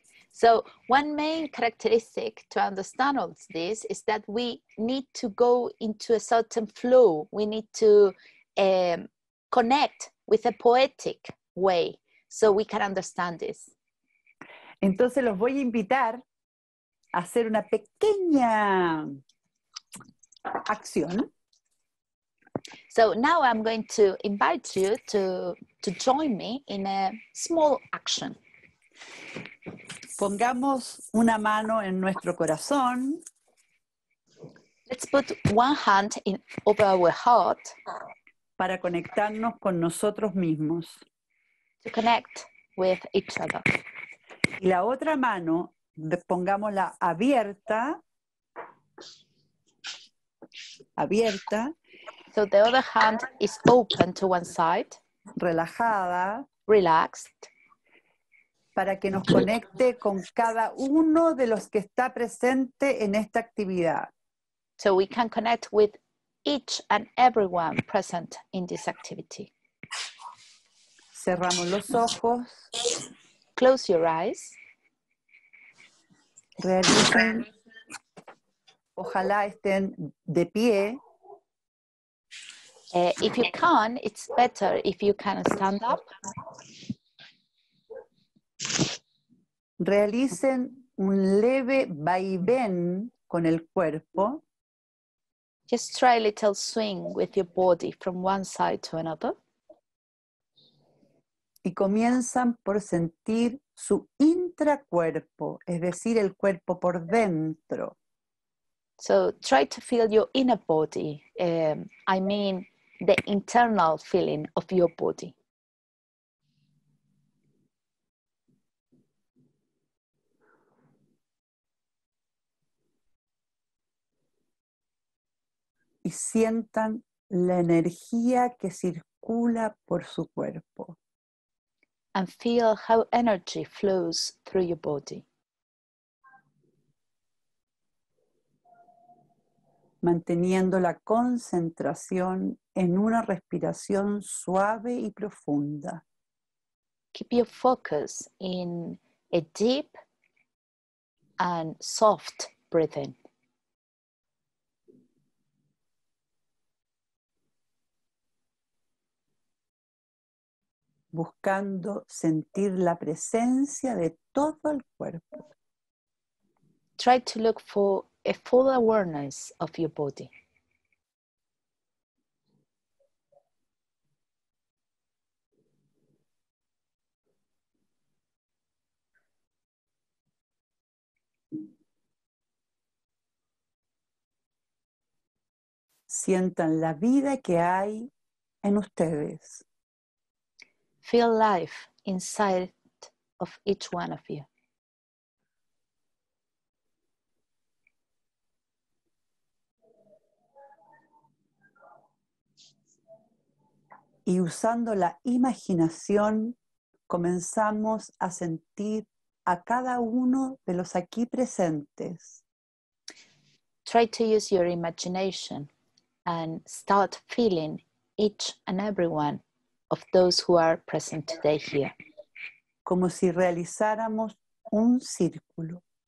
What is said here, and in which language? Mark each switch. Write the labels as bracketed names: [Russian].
[English] So one main characteristic to understand all this is that we need to go into a certain flow. We need to connect with a poetic way so we can understand this. [Spanish] Entonces los voy a invitar a hacer una pequeña acción. [English] So now I'm going to invite you to join me in a small action. [Spanish] Pongamos una mano en nuestro corazón. [English] Let's put one hand over our heart [Spanish] para conectarnos con nosotros mismos. [English] to connect with each other. [Spanish] Y la otra mano, pongámosla abierta. [English] So the other hand is open to one side, [Spanish] relajada, [English] relaxed, [Spanish] para que nos conecte con cada uno de los que está presente en esta actividad. [English] so we can connect with each and everyone present in this activity. [Spanish] Cerramos los ojos, [English] Close your eyes. [Spanish] realicen, ojalá estén de pie. [English] If you can, it's better if you can stand up. [Spanish] Realicen un leve vaivén con el cuerpo. [English] Just try a little swing with your body from one side to another. [Spanish] Y comienzan por sentir su intracuerpo, es decir, el cuerpo por dentro. [English] So try to feel your inner body. I mean, the internal feeling of your body. [Spanish] Y sientan la energía que circula por su cuerpo. [English] And feel how energy flows through your body. [Spanish] Manteniendo la concentración en una respiración suave y profunda. [English] Keep your focus in a deep and soft breathing. [Spanish] Buscando sentir la presencia de todo el cuerpo. [English] Try to look for a full awareness of your body. [Spanish] Sientan la vida que hay en ustedes. [English] Feel life inside of each one of you. [Spanish] Y usando la imaginación, comenzamos a sentir a cada uno de los aquí presentes. [English] Try to use your imagination and start feeling each and every one of those who are present today here. [Spanish] Como si realizáramos un círculo.